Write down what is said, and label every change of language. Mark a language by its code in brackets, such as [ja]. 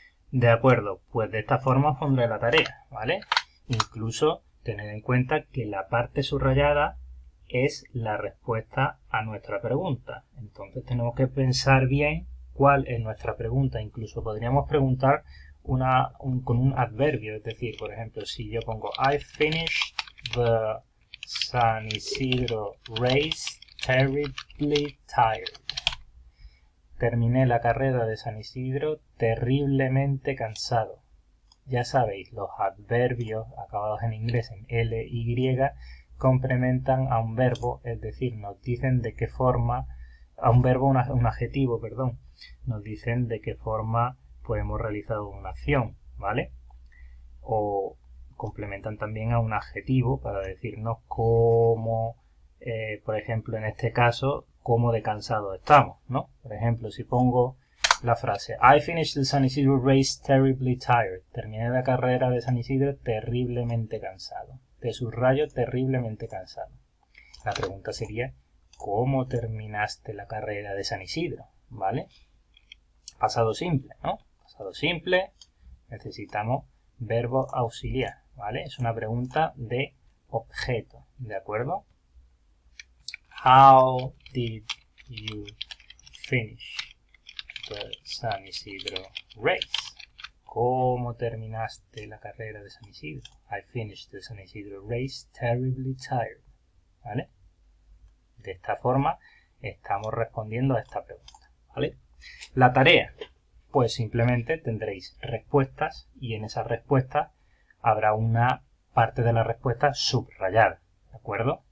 [es] De acuerdo, pues de esta forma os pondré la tarea, ¿vale? Incluso tened en cuenta que la parte subrayada es la respuesta a nuestra pregunta. Entonces tenemos que pensar bien cuál es nuestra pregunta. Incluso podríamos preguntar con un adverbio, es decir, por ejemplo, si yo pongo [en] I finished the San Isidro race terribly tired. [es] Terminé la carrera de San Isidro terriblemente cansado. Ya sabéis, los adverbios acabados en inglés en L, Y, complementan a un verbo, es decir, nos dicen de qué forma, a un verbo, un adjetivo, perdón, nos dicen de qué forma pues hemos realizado una acción, ¿vale? O complementan también a un adjetivo para decirnos cómo, por ejemplo, en este caso, cómo de cansado estamos, ¿no? Por ejemplo, si pongo la frase [en] I finished the San Isidro race terribly tired. [es] Terminé la carrera de San Isidro terriblemente cansado. Te subrayo terriblemente cansado. La pregunta sería ¿cómo terminaste la carrera de San Isidro? ¿Vale? Pasado simple, ¿no? Pasado simple, necesitamos verbo auxiliar, ¿vale? Es una pregunta de objeto, ¿de acuerdo? [en] How did you finish the San Isidro race? [es] ¿Cómo terminaste la carrera de San Isidro? [en] I finished the San Isidro race terribly tired, [es] ¿vale? De esta forma estamos respondiendo a esta pregunta, ¿vale? La tarea, pues simplemente tendréis respuestas y en esas respuestas habrá una parte de la respuesta subrayada, ¿de acuerdo?